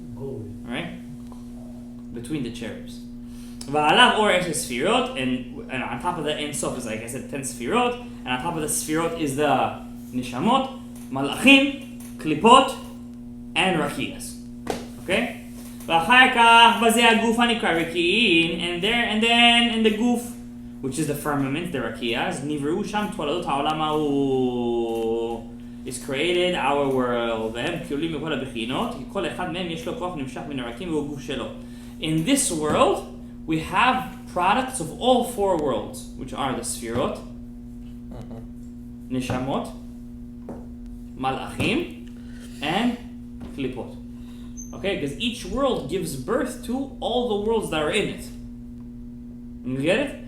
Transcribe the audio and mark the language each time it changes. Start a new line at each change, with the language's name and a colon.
English: Go. Alright? Between the cherubs.
Hebrew: Va'alav or es sfirot,
English: and on top of the Ein Sof is, like I said, 10 sfirot, and on top of the sfirot is the Nishamot, Malachim, Klipot, and Rakiyas. Okay?
Hebrew: ואחר כך בזה הגוף הנקרא רקיעין,
English: and then in the guf, which is the firmament, the rakiyas,
Hebrew: נבראו שם תולדות העולם ההוא,
English: is created our world,
Hebrew: והם כלולים מכל הבחינות, כי כל אחד מהם יש לו כוח נמשך מן הרקים והוא גוף שלו.
English: In this world, we have products of all 4 worlds, which are the sfirot, nishamot, malachim, and klipot. Okay, because each world gives birth to all the worlds that are in it. You get it?